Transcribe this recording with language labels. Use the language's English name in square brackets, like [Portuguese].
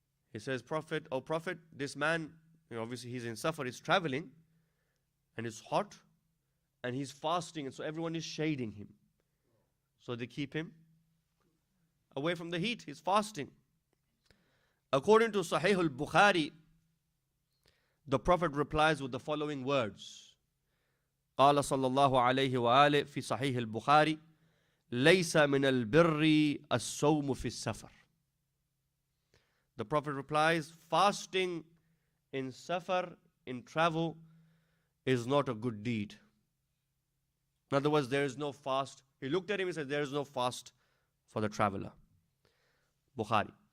[English] He says, "Prophet, oh Prophet, this man, obviously he's in Safar, he's traveling, and it's hot, and he's fasting, and so everyone is shading him. So they keep him away from the heat. He's fasting." According to Sahih al-Bukhari, the Prophet replies with the following words. [Arabic] قال صلى الله عليه وآله في صحيح البخاري ليس من البر الصوم في السفر. [English] The Prophet replies, fasting in Safar, in travel, is not a good deed. In other words, there is no fast. He looked at him and said, there is no fast for the traveler. Bukhari.